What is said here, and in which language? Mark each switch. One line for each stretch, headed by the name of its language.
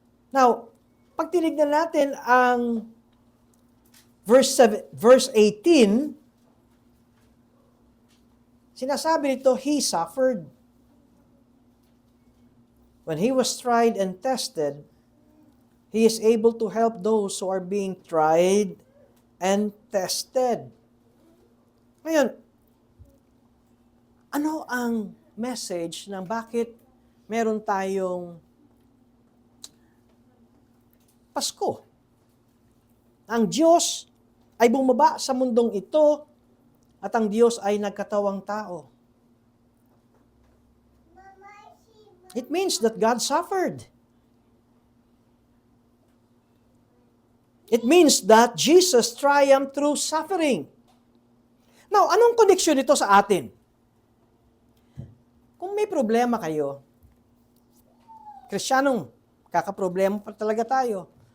Filipino: Now, pag tinignan natin ang verse 18, sinasabi nito,
English: He suffered. When He was tried and tested, He is able to help those who are being tried and tested.
Filipino: Ngayon, ano ang message ng bakit meron tayong Pasko? Ang Diyos ay bumaba sa mundong ito at ang Diyos ay nagkatawang tao.
English: It means that God suffered. It means that Jesus triumphed through suffering. Now,
Filipino: anong koneksyon nito sa atin? Kung may problema kayo, Kristiyanong, kakaproblema pa talaga tayo.